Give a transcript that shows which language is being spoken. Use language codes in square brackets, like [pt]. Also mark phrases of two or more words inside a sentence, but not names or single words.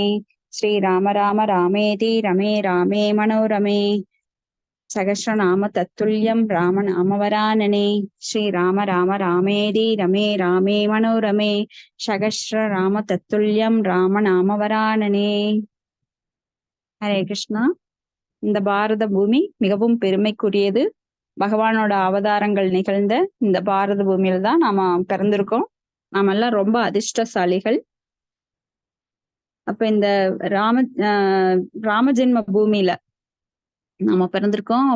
[sa] श्री राम राम रामेति रमे रामे मनोरमे सहस्रनाम तत्तुल्यं राम नाम वरानने। श्री राम राम रामेति रमे रामे मनोरमे सहस्रनाम तत्तुल्यं राम नाम वरानने। [ta] ஹரே கிருஷ்ணா. இந்த பாரத பூமி மிகவும் பெருமைக்குரியது. பகவானோட அவதாரங்கள் நிகழ்ந்த இந்த பாரத பூமியில தான் நாம பிறந்திருக்கோம். நாம எல்லாம் ரொம்ப அதிர்ஷ்டசாலிகள். அப்ப இந்த ராம ராம ஜென்ம பூமியில நாம பிறந்திருக்கோம்.